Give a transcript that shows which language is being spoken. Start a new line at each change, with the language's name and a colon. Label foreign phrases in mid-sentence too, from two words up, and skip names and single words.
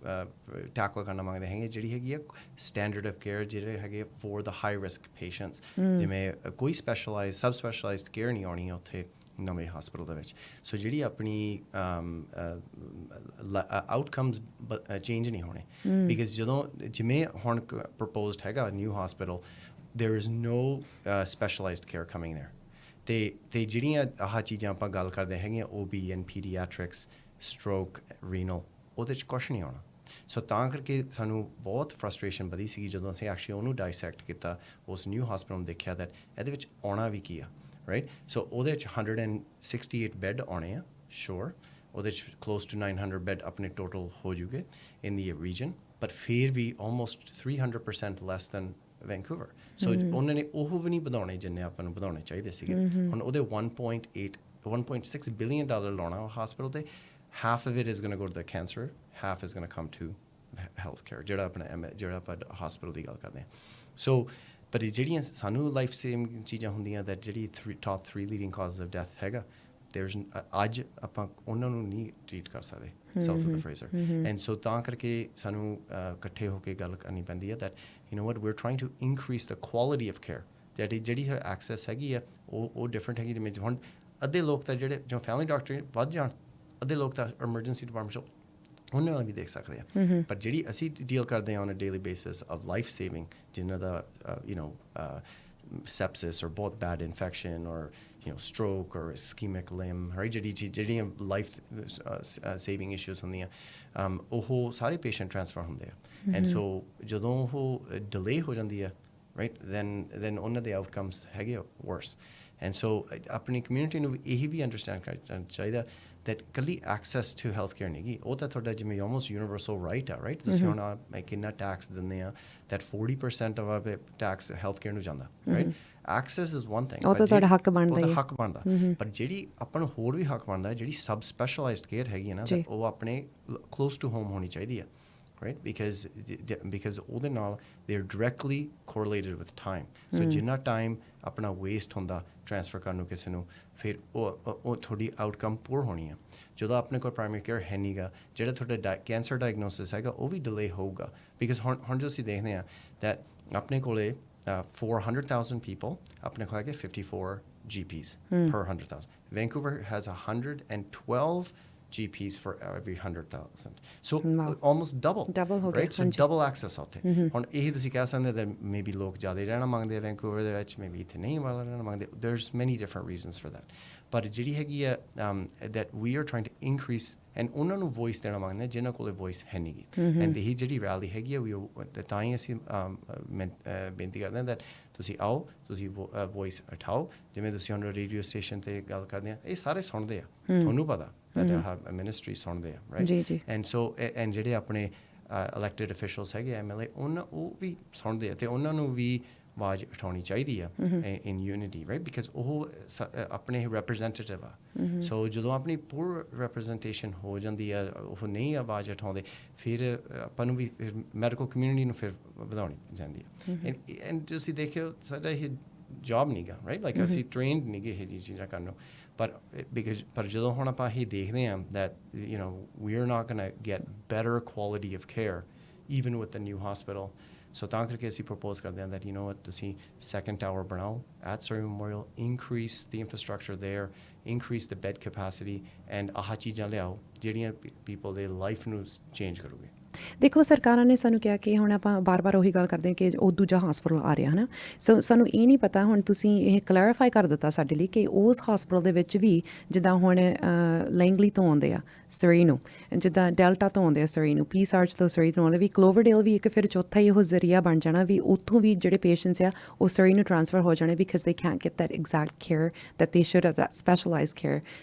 Punjabi: ਟੈਕਲ ਕਰਨਾ ਮੰਗਦੇ ਹੈਗੇ ਜਿਹੜੀ ਹੈਗੀ ਆ
English: standard of care
Punjabi: ਜਿਹੜੇ ਹੈਗੇ
English: for the high risk patients
Punjabi: ਜਿਵੇਂ ਕੋਈ
English: specialize sub specialized care
Punjabi: ਨਹੀਂ ਆਉਣੀ ਉੱਥੇ ਨਵੇਂ ਹਸਪਤਾਲ ਦੇ ਵਿੱਚ ਸੋ ਜਿਹੜੀ ਆਪਣੀ
English: outcomes change
Punjabi: ਨਹੀਂ ਹੋਣੇ ਬਿਕਾਜ਼ ਜਦੋਂ ਜਿਵੇਂ ਹੁਣ ਪ੍ਰਪੋਜ਼ਡ ਹੈਗਾ ਨਿਊ ਹਸਪਤਾਲ
English: there is no specialized care coming there
Punjabi: ਤੇ ਜਿਹੜੀਆਂ ਆਹ ਚੀਜ਼ਾਂ ਆਪਾਂ ਗੱਲ ਕਰਦੇ ਹੈਗੀਆਂ
English: OB and pediatrics stroke renal
Punjabi: ਉਹਦੇ 'ਚ ਕੁਛ ਨਹੀਂ ਆਉਣਾ ਸੋ ਤਾਂ ਕਰਕੇ ਸਾਨੂੰ ਬਹੁਤ ਫਰਸਟ੍ਰੇਸ਼ਨ ਵਧੀ ਸੀਗੀ ਜਦੋਂ ਅਸੀਂ ਐਕਚੁਅਲੀ ਉਹਨੂੰ ਡਾਇਸੈਕਟ ਕੀਤਾ ਉਸ ਨਿਊ ਹਸਪਤਾਲ ਨੂੰ ਦੇਖਿਆ ਦੈਟ ਇਹਦੇ ਵਿੱਚ ਆਉਣਾ ਵੀ ਕੀ ਆ
English: right so
Punjabi: ਉਹਦੇ 'ਚ 168 ਬੈੱਡ ਆਉਣੇ ਆ ਸ਼ੋਰ ਉਹਦੇ 'ਚ
English: close to 900 bed
Punjabi: ਆਪਣੇ ਟੋਟਲ ਹੋ ਜੂਗੇ
English: in the region but
Punjabi: ਫਿਰ ਵੀ
English: almost 300% less than Vancouver
Punjabi: ਸੋ ਉਹਨਾਂ ਨੇ ਉਹ ਵੀ ਨਹੀਂ ਵਧਾਉਣੇ ਜਿੰਨੇ ਆਪਾਂ ਨੂੰ ਵਧਾਉਣੇ ਚਾਹੀਦੇ ਸੀਗੇ ਹੁਣ ਉਹਦੇ 1.6
English: billion dollar
Punjabi: ਲਾਉਣਾ ਹਸਪੀਟਲ 'ਤੇ
English: half of it is going to go to the cancer half is going to come to health care
Punjabi: ਜਿਹੜਾ ਆਪਾਂ ਹਸਪੀਟਲ ਦੀ ਗੱਲ ਕਰਦੇ ਹਾਂ ਸੋ ਪਰ ਜਿਹੜੀਆਂ ਸਾਨੂੰ
English: life saving
Punjabi: ਚੀਜ਼ਾਂ ਹੁੰਦੀਆਂ that ਜਿਹੜੀ
English: top 3 leading causes of death
Punjabi: ਹੈਗਾ ਅੱਜ ਆਪਾਂ ਉਹਨਾਂ ਨੂੰ ਨਹੀਂ ਟਰੀਟ ਕਰ ਸਕਦੇ
English: South of the Fraser and so
Punjabi: ਤਾਂ ਕਰਕੇ ਸਾਨੂੰ ਇਕੱਠੇ ਹੋ ਕੇ ਗੱਲ ਕਰਨੀ ਪੈਂਦੀ ਹੈ
English: that you know what we're trying to increase the quality of care
Punjabi: ਜਿਹੜੀ ਐਕਸੈਸ ਹੈਗੀ ਆ ਉਹ ਡਿਫਰੈਂਟ ਹੈਗੀ ਜਿਵੇਂ ਹੁਣ ਅੱਧੇ ਲੋਕ ਤਾਂ ਜਿਹੜੇ ਜੋ
English: family doctor
Punjabi: ਵੱਧ ਜਾਣ ਅੱਧੇ ਲੋਕ ਤਾਂ
English: emergency department
Punjabi: 'ਚ ਉਹਨਾਂ ਨਾਲ ਵੀ ਦੇਖ ਸਕਦੇ ਆ ਪਰ ਜਿਹੜੀ ਅਸੀਂ ਡੀਲ ਕਰਦੇ ਹਾਂ
English: on a daily basis of life saving
Punjabi: ਜਿਨ੍ਹਾਂ ਦਾ
English: sepsis or ਬਹੁਤ bad infection or stroke or ischemic limb right ਜਿਹੜੀਆਂ life saving issues
Punjabi: ਹੁੰਦੀਆਂ ਉਹ ਸਾਰੇ
English: patient transfer ਹੁੰਦੇ
Punjabi: ਆ
English: and so
Punjabi: ਜਦੋਂ ਉਹ delay ਹੋ ਜਾਂਦੀ ਆ
English: right then
Punjabi: ਉਹਨਾਂ ਦੇ outcomes ਹੈਗੇ worse
English: and so
Punjabi: ਆਪਣੀ ਕਮਿਊਨਿਟੀ ਨੂੰ ਇਹੀ ਵੀ ਅੰਡਰਸਟੈਂਡ ਕਰਨਾ ਚਾਹੀਦਾ that ਕੱਲੀ
English: access to health care
Punjabi: ਨਹੀਂ ਗੀ ਉਹ ਤਾਂ ਤੁਹਾਡਾ ਜਿਵੇਂ
English: almost universal right
Punjabi: ਆ ਰਾਈਟ ਤੁਸੀਂ ਹੁਣ ਕਿੰਨਾ ਟੈਕਸ ਦਿੰਦੇ ਆ
English: that 40% of our tax health care
Punjabi: ਨੂੰ ਜਾਂਦਾ
English: right access is one thing
Punjabi: ਉਹ ਤਾਂ ਤੁਹਾਡਾ ਹੱਕ ਬਣਦਾ ਉਹਦਾ ਹੱਕ ਬਣਦਾ ਪਰ ਜਿਹੜੀ ਆਪਾਂ ਨੂੰ ਹੋਰ ਵੀ ਹੱਕ ਬਣਦਾ ਜਿਹੜੀ
English: sub specialized care
Punjabi: ਹੈਗੀ ਹੈ ਨਾ ਉਹ ਆਪਣੇ
English: close to
Punjabi: ਹੋਮ ਹੋਣੀ ਚਾਹੀਦੀ ਆ
English: right because
Punjabi: ਉਹਦੇ ਨਾਲ
English: they are directly correlated with time so
Punjabi: ਜਿੰਨਾ ਟਾਈਮ ਆਪਣਾ ਵੇਸਟ ਹੁੰਦਾ ਟ੍ਰਾਂਸਫਰ ਕਰਨ ਨੂੰ ਕਿਸੇ ਨੂੰ ਫਿਰ ਉਹ ਤੁਹਾਡੀ
English: outcome poor
Punjabi: ਹੋਣੀ ਆ ਜਦੋਂ ਆਪਣੇ ਕੋਲ
English: primary care
Punjabi: ਹੈ ਨਹੀਂ ਗਾ ਜਿਹੜਾ ਤੁਹਾਡਾ
English: cancer diagnosis
Punjabi: ਹੈਗਾ ਉਹ ਵੀ ਡਿਲੇ ਹੋਊਗਾ ਬਿਕਾਜ਼ ਹੁਣ ਜੋ ਅਸੀਂ ਦੇਖਦੇ ਹਾਂ that ਆਪਣੇ ਕੋਲੇ 400,000 people ਆਪਣੇ ਕੋਲ ਹੈਗੇ
English: 54 GPs per 100,000 Vancouver has 112 GPs for every 100,000 so almost double
Punjabi: ਹੋ ਗਿਆ
English: right so double access out there
Punjabi: ਹੁਣ ਇਹ ਤੁਸੀਂ ਕਹਿ ਸਕਦੇ
English: that maybe
Punjabi: ਲੋਕ ਜ਼ਿਆਦਾ ਰਹਿਣਾ ਮੰਗਦੇ ਆ ਵੈਂਕੂਵਰ ਦੇ ਵਿੱਚ maybe ਇੱਥੇ ਨਹੀਂ ਰਹਿਣਾ ਮੰਗਦੇ
English: there's many different reasons for that
Punjabi: ਪਰ ਜਿਹੜੀ ਹੈਗੀ ਆ
English: that we are trying to increase and
Punjabi: ਉਹਨਾਂ ਨੂੰ ਵੋਇਸ ਦੇਣਾ ਮੰਗਦੇ ਜਿਨ੍ਹਾਂ ਕੋਲ ਵੋਇਸ ਹੈ ਨਹੀਂ ਗੀ ਐਂਡ ਇਹੀ ਜਿਹੜੀ ਰੈਲੀ ਹੈਗੀ ਆ ਤਾਂ ਹੀ ਅਸੀਂ ਬੇਨਤੀ ਕਰਦੇ ਹਾਂ that ਤੁਸੀਂ ਆਓ ਤੁਸੀਂ ਵੋਇਸ ਉਠਾਓ ਜਿਵੇਂ ਤੁਸੀਂ ਹੁਣ
English: radio station
Punjabi: 'ਤੇ ਗੱਲ ਕਰਦੇ ਆ ਇਹ ਸਾਰੇ ਸੁਣਦੇ ਆ ਤੁਹਾਨੂੰ ਪਤਾ that ministry ਸੁਣਦੇ ਆ
English: right and so and
Punjabi: ਜਿਹੜੇ ਆਪਣੇ
English: elected officials
Punjabi: ਹੈਗੇ MLA ਉਹ ਵੀ ਸੁਣਦੇ ਆ ਅਤੇ ਉਹਨਾਂ ਨੂੰ ਵੀ ਆਵਾਜ਼ ਉਠਾਉਣੀ ਚਾਹੀਦੀ ਆ
English: in unity right because
Punjabi: ਉਹ ਆਪਣੇ ਰਿਪਰੈਜ਼ੈਂਟੇਟਿਵ ਆ ਸੋ ਜਦੋਂ ਆਪਣੀ
English: poor representation
Punjabi: ਹੋ ਜਾਂਦੀ ਆ ਉਹ ਨਹੀਂ ਆਵਾਜ਼ ਉਠਾਉਂਦੇ ਫਿਰ ਆਪਾਂ ਨੂੰ ਵੀ ਫਿਰ
English: medical community
Punjabi: ਨੂੰ ਫਿਰ ਵਧਾਉਣੀ ਜਾਂਦੀ ਆ ਐਂਡ ਤੁਸੀਂ ਦੇਖਿਓ ਸਾਡਾ ਇਹ ਜੋਬ ਨਹੀਂ ਗਾ
English: right like
Punjabi: ਅਸੀਂ ਟ੍ਰੇਨਡ ਨਹੀਂ ਗੇ ਇਹ ਚੀਜ਼ਾਂ ਕਰਨ ਨੂੰ ਪਰ ਜਦੋਂ ਹੁਣ ਆਪਾਂ ਇਹ ਦੇਖਦੇ ਹਾਂ
English: that you know we are not going to get better quality of care even with the new hospital so
Punjabi: ਤਾਂ ਕਰਕੇ ਅਸੀਂ ਪ੍ਰਪੋਜ਼ ਕਰਦੇ ਹਾਂ
English: that you know what ਤੁਸੀਂ second tower ਬਣਾਓ at Surrey Memorial increase the infrastructure there increase the bed capacity and
Punjabi: ਆਹ ਚੀਜ਼ਾਂ ਲਿਆਓ ਜਿਹੜੀਆਂ
English: people
Punjabi: ਦੇ ਲਾਈਫ ਨੂੰ ਚੇਂਜ ਕਰੂਗੇ ਦੇਖੋ ਸਰਕਾਰਾਂ ਨੇ ਸਾਨੂੰ ਕਿਹਾ ਕਿ ਹੁਣ ਆਪਾਂ ਬਾਰ-ਬਾਰ ਉਹੀ ਗੱਲ ਕਰਦੇ ਹਾਂ ਕਿ ਉਹ ਦੂਜਾ ਹਸਪਤਾਲ ਆ ਰਿਹਾ ਹੈ ਨਾ ਸੋ ਸਾਨੂੰ ਇਹ ਨਹੀਂ ਪਤਾ ਹੁਣ ਤੁਸੀਂ ਇਹ ਕਲੈਰੀਫਾਈ ਕਰ ਦਿੱਤਾ ਸਾਡੇ ਲਈ ਕਿ ਉਸ ਹਸਪਤਾਲ ਦੇ ਵਿੱਚ ਵੀ ਜਿੱਦਾਂ ਹੁਣ ਲੈਂਗਲੀ ਤੋਂ ਆਉਂਦੇ ਆ ਸਰੀ ਨੂੰ ਜਿੱਦਾਂ ਡੈਲਟਾ ਤੋਂ ਆਉਂਦੇ ਆ ਸਰੀ ਨੂੰ ਪੀਸ ਆਰਚ ਤੋਂ ਸਰੀ ਤੋਂ ਆਉਂਦੇ ਵੀ ਕਲੋਵਰਡੇਲ ਵੀ ਇੱਕ ਫਿਰ ਚੌਥਾ ਹੀ ਉਹ ਜ਼ਰੀਆ ਬਣ ਜਾਣਾ ਵੀ ਉੱਥੋਂ ਵੀ ਜਿਹੜੇ ਪੇਸ਼ੈਂਟਸ ਆ ਉਹ ਸਰੀ ਨੂੰ ਟ੍ਰਾਂਸਫਰ ਹੋ ਜਾਣੇ
English: because they can't get that exact care that they should that specialized care